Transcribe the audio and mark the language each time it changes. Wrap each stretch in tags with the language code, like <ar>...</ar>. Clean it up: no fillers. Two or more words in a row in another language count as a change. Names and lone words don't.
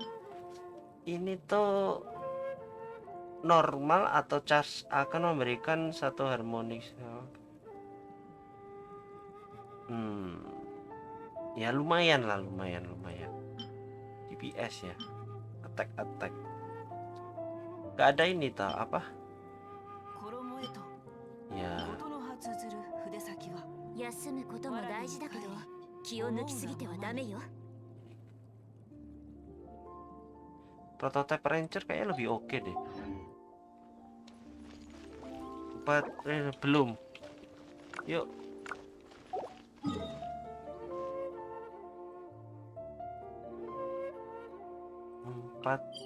<id>Ini tuh normal atau charge akan memberikan satu harmonik. Ya lumayan lah, lumayan. DPS ya. Attack. Gak ada ini tau apa?</id> <ja>衣へと</ja> <id>Ya.</id> <ja>事の葉綴る筆先は休むことも大事だけど気を抜きすぎてはダメよ</ja> <id>Prototype Ranger kayaknya lebih oke deh. Belum. Yuk. Empat.</id>